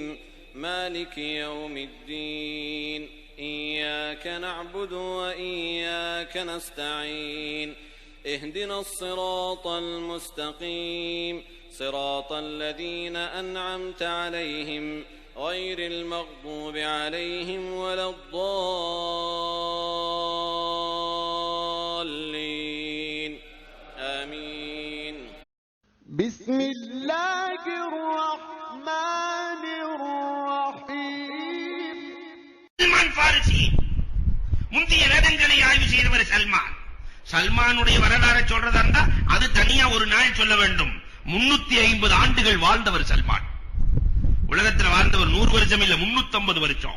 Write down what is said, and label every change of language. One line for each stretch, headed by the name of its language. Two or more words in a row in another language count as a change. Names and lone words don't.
Arabic: مالك يوم الدين إياك نعبد وإياك نستعين اهدنا الصراط المستقيم صراط الذين أنعمت عليهم غير المغضوب عليهم ولا الضالين آمين. بسم الله الرحمن الرحيم.
Tamil: சல்மான் ஃபாரிசி முந்தைய வேதங்களை ஆய்வு செய்தவர் சல்மானுடைய வரலாறு சொல்றதா இருந்தா அது தனியா ஒரு நாள் சொல்ல வேண்டும். 350 ஆண்டுகள் வாழ்ந்தவர் சல்மான். உலகத்தில் வாழ்ந்தவர் 100 வருஷம் இல்ல, 350 வருஷம்.